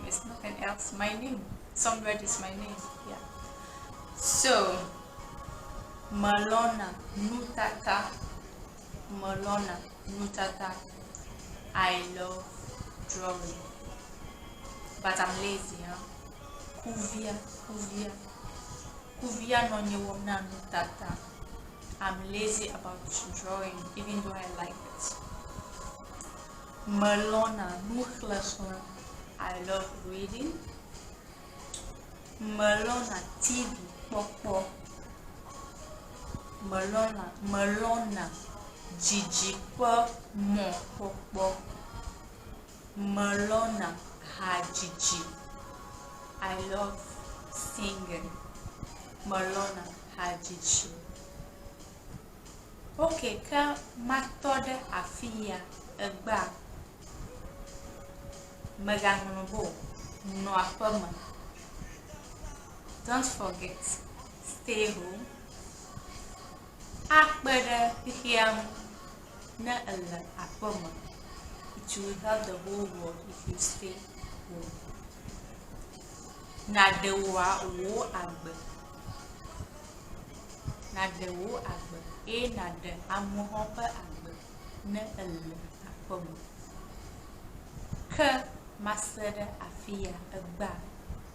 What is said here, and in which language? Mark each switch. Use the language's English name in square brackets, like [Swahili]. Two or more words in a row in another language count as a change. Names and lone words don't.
[English] It's nothing else. My name. Songbird is my name. Yeah. [Ewe] So Melona Nutata. Melona Nutata. [English] I love drawing, but I'm lazy. [Ewe] Kuvia nonye na Nutata. [English] I'm lazy about drawing, even though I like it. [Ewe] Melona Nuxlinxlin. [English] I love reading. [Ewe] Melona TV kporkpor. Melona Dzidziƒe mo kporkpor. Melona Hadzidzi. [English] I love singing. [Ewe] Melona Hadzidzi. Okay, ka matode afia egba meganbo no Aƒeme. [English] Don't forget, stay home. [Ewe] Akbede hiam na ele Aƒeme. [English] You will help the whole world if you stay home. [Ewe] Nadewa wo agbe. Nadewo agbe. E nade amoho ƒe agbe ne ele aƒeme. Ke mase ɖe afia egba.